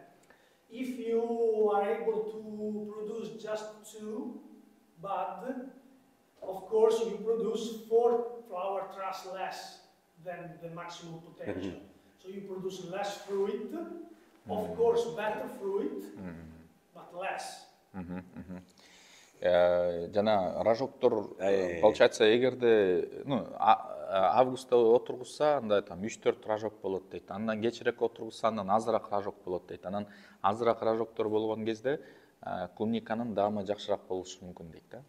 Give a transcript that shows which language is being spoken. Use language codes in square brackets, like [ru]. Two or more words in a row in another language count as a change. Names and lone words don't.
[en] If you are able to produce just 2 buds, of course you produce 4 flower truss less than the maximum potential. So you produce less fruit, of course better fruit, but less. [ky] Жана рожоктор, получается, эгерде августта отургузса, анда там 3-4 рожок болот дейт. Андан кечирээк отургузса, андан азыраак рожок болот дейт. Анан азыраак рожоктор болгон кезде клубниканын даамы жакшыраак болушу мүмкүн дейт да.